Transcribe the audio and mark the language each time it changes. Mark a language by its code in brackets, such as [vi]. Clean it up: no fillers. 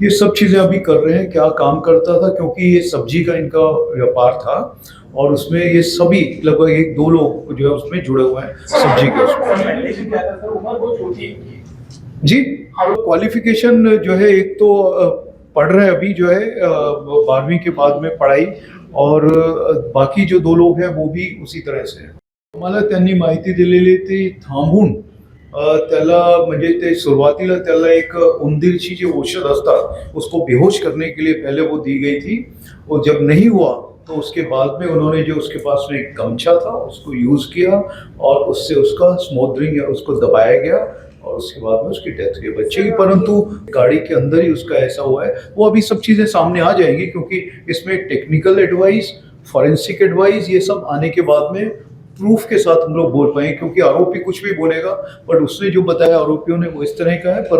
[hi] ये सब चीजें अभी कर रहे हैं। क्या काम करता था, क्योंकि ये सब्जी का इनका व्यापार था और उसमें ये सभी लगभग 1-2 लोग जो है उसमें जुड़े हुए हैं सब्जी के उसमें। जी, क्वालिफिकेशन जो है एक तो पढ़ रहे हैं अभी जो है 12वीं के बाद में पढ़ाई, और बाकी जो 2 लोग हैं वो भी उसी तरह से हैं। [mr] मला त्यांनी माहिती दिलेली ती थांबून त्याला म्हणजे ते सुरुवातीला त्याला एक उंदीरची जी औषध असतात [hi] उसको बेहोश करने के लिए पहले वो दी गई थी। वो जब नहीं हुआ तो उसके बाद में उन्होंने जो उसके पास में एक गमछा था उसको यूज किया और उससे उसका स्मोदरिंग उसको दबाया गया और उसके बाद में उसकी डेथ हुई बच्चे की। परंतु गाड़ी के अंदर ही उसका ऐसा हुआ है। वो अभी सब चीज़ें सामने आ जाएंगी क्योंकि इसमें टेक्निकल एडवाइस, फॉरेंसिक एडवाइस, ये सब आने के बाद में प्रूफ के साथ हम लोग बोल पाएंगे, क्योंकि आरोपी कुछ भी बोलेगा बट उसने जो बताया आरोपियों ने वो इस तरह का है।